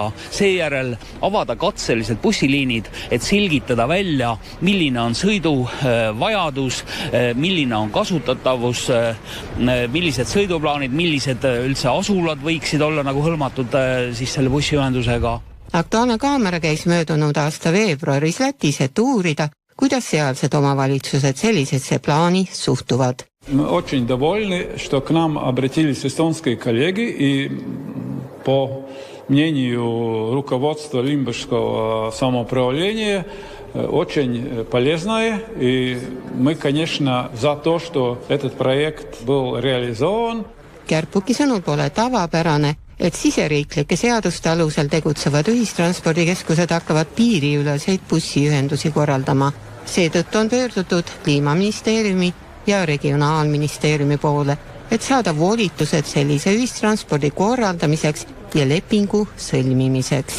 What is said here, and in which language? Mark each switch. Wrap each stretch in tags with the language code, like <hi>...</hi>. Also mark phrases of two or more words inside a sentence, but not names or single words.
<et>Seejärel avada katseliselt bussiliinid, et selgitada välja, milline on sõiduvajadus, milline on kasutatavus, millised sõiduplaanid, millised üldse asulad võiksid olla nagu hõlmatud siis selle bussiühendusega. Aktuaalne kaamera käis möödunud aasta veebruaris Lätis, et uurida, kuidas sealsed omavalitsused sellisesse plaani suhtuvad.</et> <ru>Мы очень довольны, что к нам обратились эстонские коллеги, и по мнению руководства Limbašского самоуправления очень полезное, и мы, конечно, за то, что этот проект был реализован.</ru> <et>Kärpuki sõnul pole tavapärane, et siseriiklike seaduste alusel tegutsevad ühistranspordikeskused hakkavad piiriüleseid bussiühendusi korraldama. Seetõttu on pöördutud Kliimaministeeriumi ja Regionaalministeeriumi poole, et saada volitused sellise ühistranspordi korraldamiseks ja lepingu sõlmimiseks.</et>